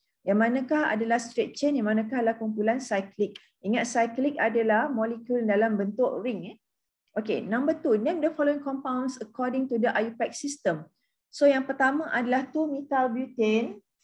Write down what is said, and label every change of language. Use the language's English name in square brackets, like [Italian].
[Malay] Yang manakah adalah straight chain, yang manakah adalah kumpulan cyclic. Ingat cyclic adalah molekul dalam bentuk ring. [English] Okay, number 2, name the following compounds according to the IUPAC system. [Malay] So yang pertama adalah 2-methyl-butane.